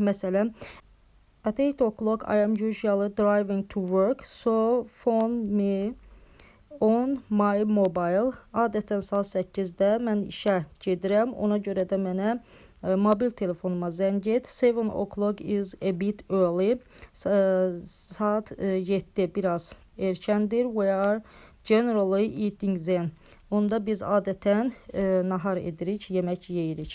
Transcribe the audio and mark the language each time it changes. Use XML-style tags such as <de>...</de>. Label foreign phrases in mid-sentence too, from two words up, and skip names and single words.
<az>Məsələn,</az> <en>at 8 o'clock I am usually driving to work, so phone me on my mobile.</en> <az>Adətən saat 8-də mən işə gedirəm, ona görə də mənə mobil telefonuma zəng et.</az> <en>7 o'clock is a bit early.</en> <az>Saat 7 biraz erkəndir.</az> <en>We are generally eating then.</en> <az>Onda biz adətən nahar edirik, yemək yeyirik.</az>